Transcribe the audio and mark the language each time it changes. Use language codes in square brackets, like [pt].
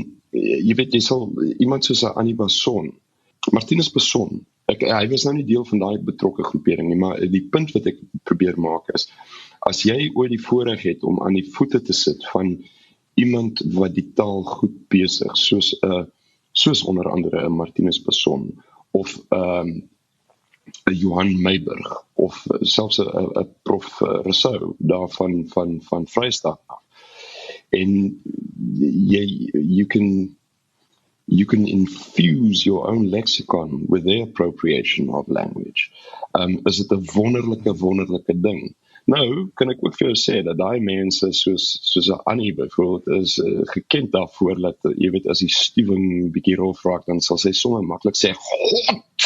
[af] Jy weet, jy sal iemand soos 'n Annie Basson, Martinus Basson, hy was nou nie deel van daai betrokke groepering nie, maar die punt wat ek probeer maak is, as jy ooit die voorreg het om aan die voete te sit van iemand wat die taal goed besig, soos onder andere 'n Martinus Basson, of 'n Johan Meiburg, of selfs 'n prof Rousseau, daar van Vrystaat af. [en] En you can infuse your own lexicon with their appropriation of language. [af] Is dit 'n wonderlike ding. Nou, kan ek ook vir jou sê, dat daai mense, soos Annie byvoorbeeld, is gekend daarvoor, dat, jy weet, as die stuwing bietjie rof raak, dan sal sy sommer maklik sê, God!